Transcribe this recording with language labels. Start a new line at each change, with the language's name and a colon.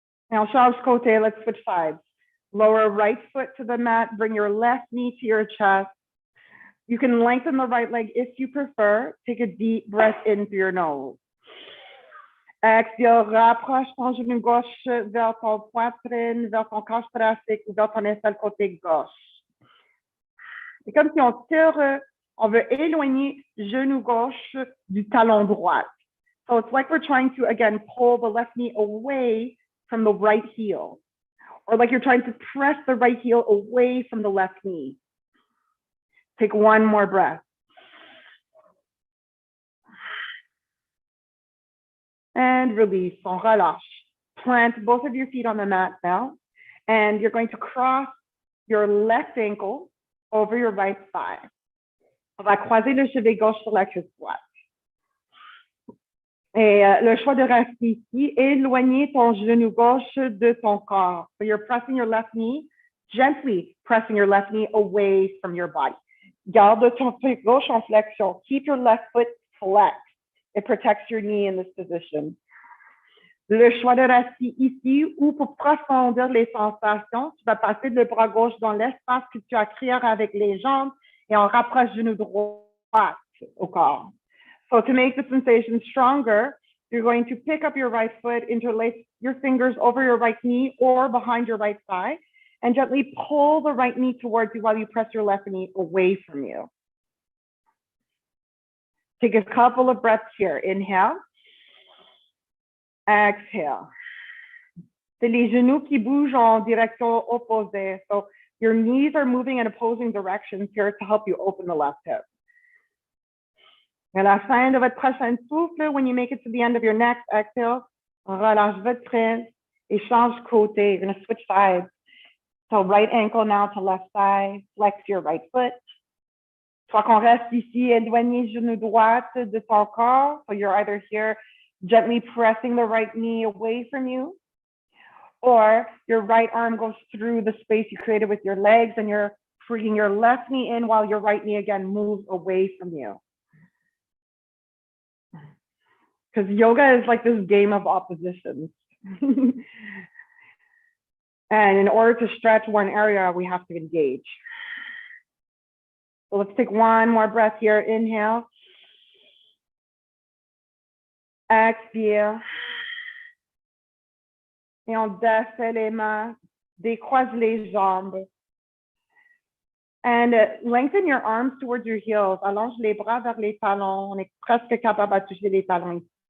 English: Now,
French: change côté,
English: let's switch sides. Lower right foot to the mat, bring your left knee to your chest. You can lengthen the right leg if you prefer. Take a deep breath in through your nose.
French: Expire, rapproche ton genou gauche vers ton poitrine, vers ton cage thoracique ou vers ton aisselle côté gauche. C'est comme si on tire, on veut éloigner genou gauche du talon droit.
English: So it's like we're trying to, again, pull the left knee away from the right heel. Or like you're trying to press the right heel away from the left knee. Take 1 more breath. And release,
French: on relâche.
English: Plant both of your feet on the mat now. And you're going to cross your left ankle over your right thigh.
French: On va croiser le cheveu gauche sur la cuisse droite. Et le choix de rester ici, éloigner ton genou gauche de ton corps.
English: So you're pressing your left knee, gently pressing your left knee away from your body.
French: Garde ton pied gauche en flexion.
English: Keep your left foot flexed. It protects your knee in this position.
French: Le choix de rester ici ou pour profondir les sensations, tu vas passer le bras gauche dans l'espace que tu as créé avec les jambes et on rapproche genou droit au corps.
English: So to make the sensation stronger, you're going to pick up your right foot, interlace your fingers over your right knee or behind your right thigh, and gently pull the right knee towards you while you press your left knee away from you. Take a couple of breaths here. Inhale. Exhale.
French: C'est les genoux qui bougent en direction opposée.
English: So your knees are moving in opposing directions here to help you open the left hip.
French: À la fin de votre prochain souffle,
English: when you make it to the end of your next exhale,
French: relâche votre frein et change côté.
English: You're going to switch sides. So right ankle now to left thigh, flex your right foot.
French: Soit qu'on reste ici, éloigné genou droite de ton corps.
English: So you're either here gently pressing the right knee away from you, or your right arm goes through the space you created with your legs and you're bringing your left knee in while your right knee again moves away from you. Because yoga is like this game of oppositions. And in order to stretch one area, we have to engage. So let's take one more breath here. Inhale.
French: Expire. Et on défait les mains, décroise les jambes.
English: And lengthen your arms towards your heels.
French: Allonge les bras vers les talons. On est presque capable de toucher les talons.